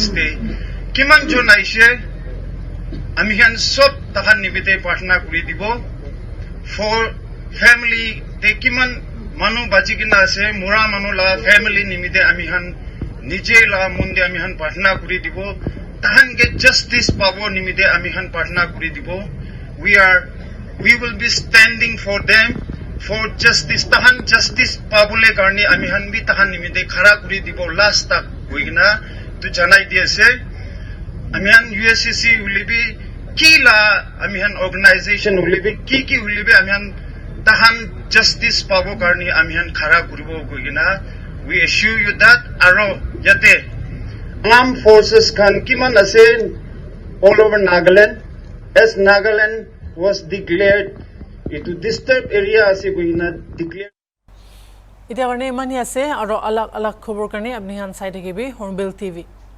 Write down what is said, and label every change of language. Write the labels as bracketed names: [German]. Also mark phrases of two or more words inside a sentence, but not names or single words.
[Naga Pidgin] te kiman jon aise amihan sob tahan nimite partner kuri dibo [English] for family [Naga Pidgin] te kiman manu bachikina ase mura manu la family nimite amihan nije la munde amihan partner kuri dibo tahan ge justice pabo nimite amihan partner kuri dibo [English] we will be standing for them for justice [Naga Pidgin] tahan justice pabule karni amihan bi tahan nimite khara kuri dibo last tak hoigina tu janai diase amihan USCC ulibi kila amihan organization ulibi ki ulibi amihan tahan justice pabo karni amihan khara kuribo koigina [English] we assure you that [Naga Pidgin] aro yate [English] armed forces [Naga Pidgin] kan kiman ase [English] all over Nagaland as Nagaland was declared into disturbed area [Naga Pidgin] ase koigina declared ita karne mani ase aro alag alag khobor karne apni han sai thakibi Hornbill TV